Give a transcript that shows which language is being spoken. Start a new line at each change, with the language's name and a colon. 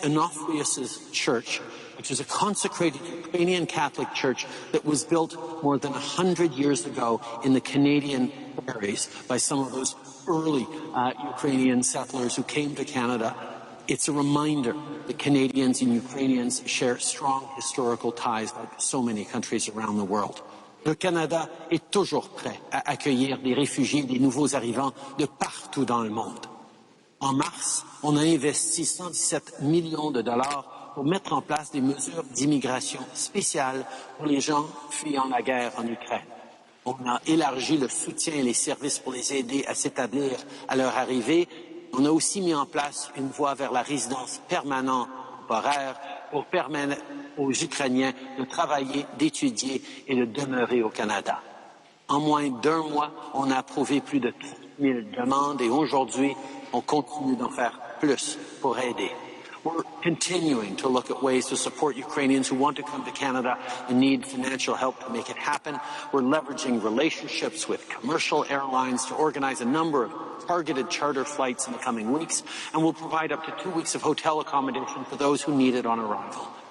English: Onofrius' church, which is a consecrated Ukrainian Catholic church that was built more than 100 years ago in the Canadian prairies by some of those early Ukrainian settlers who came to Canada. It's a reminder that Canadians and Ukrainians share strong historical ties like so many countries around the world.
French: Le Canada est toujours prêt à accueillir des réfugiés, des nouveaux arrivants de partout dans le monde. En mars, on a investi 117 millions de dollars pour mettre en place des mesures d'immigration spéciales pour les gens fuyant la guerre en Ukraine. On a élargi le soutien et les services pour les aider à s'établir à leur arrivée. On a aussi mis en place une voie vers la résidence permanente temporaire pour permettre aux Ukrainiens de travailler, d'étudier et de demeurer au Canada. En moins d'1 mois, on a approuvé plus de 30 000 demandes et aujourd'hui, on continue d'en faire plus pour aider.
English: We're continuing to look at ways to support Ukrainians who want to come to Canada and need financial help to make it happen. We're leveraging relationships with commercial airlines to organize a number of targeted charter flights in the coming weeks, and we'll provide up to 2 weeks of hotel accommodation for those who need it on arrival.